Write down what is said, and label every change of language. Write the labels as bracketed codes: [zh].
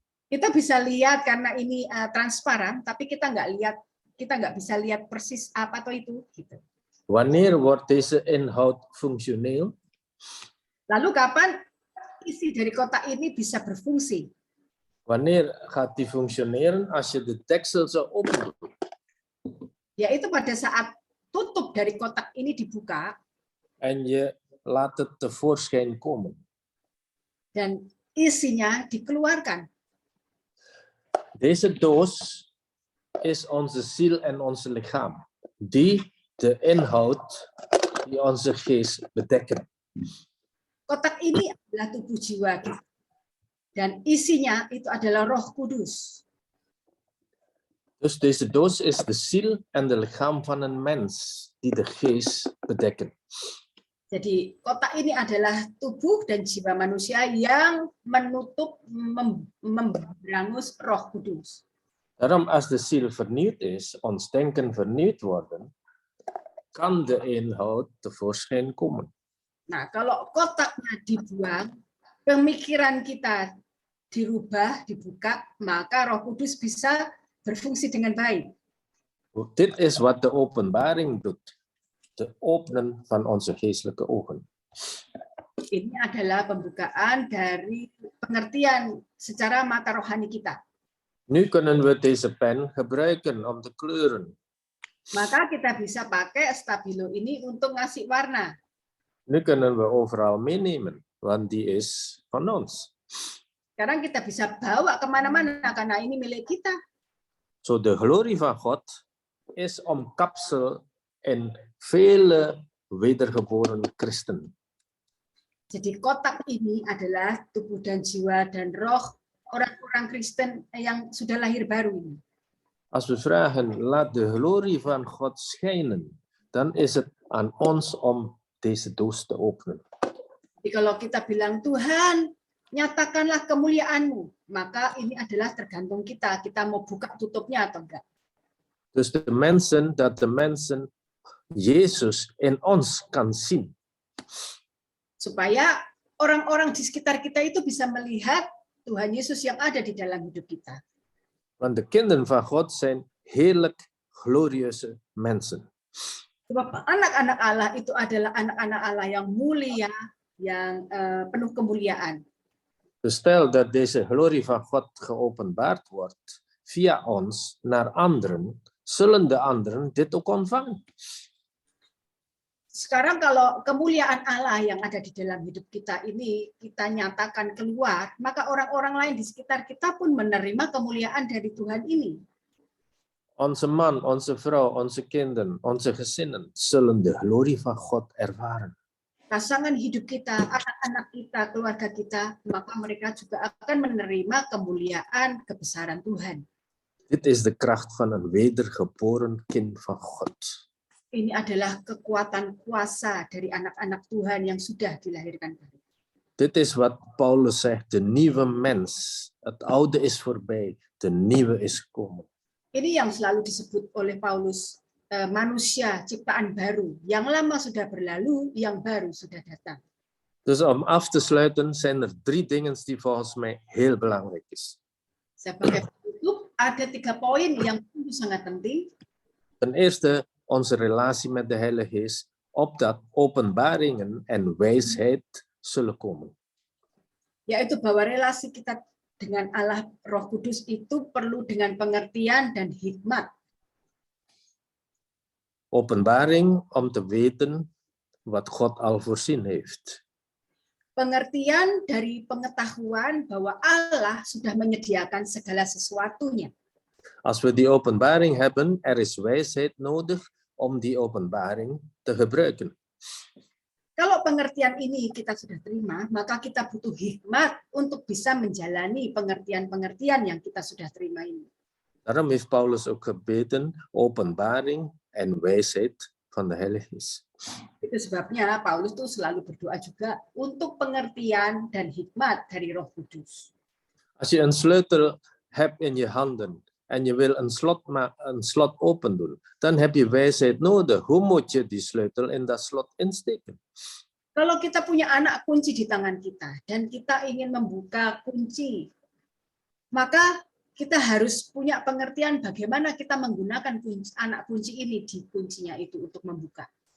[id] Kita bisa lihat karena ini transparan, tapi kita nggak bisa lihat persis apa atau itu. Gitu. [nl] Wanneer wordt deze inhoud functioneel? [id] Lalu kapan isi dari kotak ini bisa berfungsi? [nl] Wanneer gaat die functioneren? Als je de deksel zou openen. [id] Yaitu pada saat tutup dari kotak ini dibuka. [nl] En je laat het tevoorschijn komen. [id] Dan isinya dikeluarkan. [nl] Deze doos is onze ziel en onze lichaam. Die de inhoud die onze geest bedekken. [id] Kotak ini adalah tubuh jiwa kita. Dan isinya itu adalah Roh Kudus. [nl] Dus deze doos is de ziel en de lichaam van een mens die de geest bedekken. [id] Jadi kotak ini adalah tubuh dan jiwa manusia yang menutup, memberangus Roh Kudus. [nl] Daarom als de ziel vernieuwd is, ons denken vernieuwd worden, kan de inhoud tevoorschijn komen. [id] Nah, kalau kotaknya dibuang, pemikiran kita dirubah, dibuka, maka Roh Kudus bisa berfungsi dengan baik. [nl] Dit is wat de openbaring doet. De openen van onze geestelijke ogen. [id] Ini adalah pembukaan dari pengertian secara mata rohani kita. [nl] Nu kunnen we deze pen gebruiken om te kleuren. [id] Maka kita bisa pakai stabilo ini untuk ngasih warna. [nl] Nu kunnen we overal meenemen, want die is van ons. [id] Sekarang kita bisa bawa kemana-mana karena ini milik kita. [nl] Zo de glorie van God is omkapsel in vele wedergeboren christenen. [id] Jadi kotak ini adalah tubuh dan jiwa dan roh orang-orang Kristen yang sudah lahir baru ini. [nl] Als we vragen, laat de glorie van God schijnen, dan is het aan ons om deze doos te openen. [id] Jadi kalau kita bilang, Tuhan, nyatakanlah kemuliaan-Mu, maka ini adalah tergantung kita. Kita mau buka tutupnya atau enggak. [nl] Dus de mensen Jezus in ons kan zien. [id] Supaya orang-orang di sekitar kita itu bisa melihat Tuhan Yesus yang ada di dalam hidup kita. [nl] Want de kinderen van God zijn heerlijk glorieuze mensen. [id] Sebab anak-anak Allah itu adalah anak-anak Allah yang mulia, yang penuh kemuliaan. [nl] Dus stel dat deze glorie van God geopenbaard wordt via ons naar anderen, zullen de anderen dit ook ontvangen. [id] Sekarang kalau kemuliaan Allah yang ada di dalam hidup kita ini kita nyatakan keluar, maka orang-orang lain di sekitar kita pun menerima kemuliaan dari Tuhan ini. [nl] Onze man, onze vrouw, onze kinderen, onze gezinnen zullen de glorie van God ervaren. [id] Pasangan hidup kita, anak-anak kita, keluarga kita, maka mereka juga akan menerima kemuliaan kebesaran Tuhan. [nl] Dit is de kracht van een wedergeboren kind van God. [id] Ini adalah kekuatan kuasa dari anak-anak Tuhan yang sudah dilahirkan baru. [nl] Dit is wat Paulus zegt, de nieuwe mens. Het oude is voorbij, de nieuwe is komen. [id] Ini yang selalu disebut oleh Paulus, manusia ciptaan baru. Yang lama sudah berlalu, yang baru sudah datang. [nl] Dus om af te sluiten zijn er 3 dingen die volgens mij heel belangrijk is. [id] Sebagai penutup, ada 3 poin yang sangat penting. [nl] Ten eerste, onze relatie met de Heilige Geest, opdat openbaringen en wijsheid zullen komen. [id] Yaitu bahwa relasi kita dengan Allah Roh Kudus itu perlu dengan pengertian dan hikmat. [nl] Openbaring om te weten wat God al voorzien heeft. [id] Pengertian dari pengetahuan bahwa Allah sudah menyediakan segala sesuatunya. [nl] Als we die openbaring hebben, er is wijsheid nodig om die openbaring te gebruiken. [id] Kalau pengertian ini kita sudah terima, maka kita butuh hikmat untuk bisa menjalani pengertian-pengertian yang kita sudah terima ini. [nl] Daarom heeft Paulus ook gebeden, openbaring en wijsheid van de Heilige Geest. [id] Itu sebabnya Paulus tuh selalu berdoa juga untuk pengertian dan hikmat dari Roh Kudus. [nl] Als je een sleutel hebt in je handen en je wil een slot open doen, dan heb je wijsheid nodig. Hoe moet je die sleutel in dat slot insteken? [id] Kalau kita punya anak kunci di tangan kita dan kita ingin membuka kunci, maka kita harus punya pengertian bagaimana kita menggunakan anak kunci ini di kuncinya itu untuk membuka.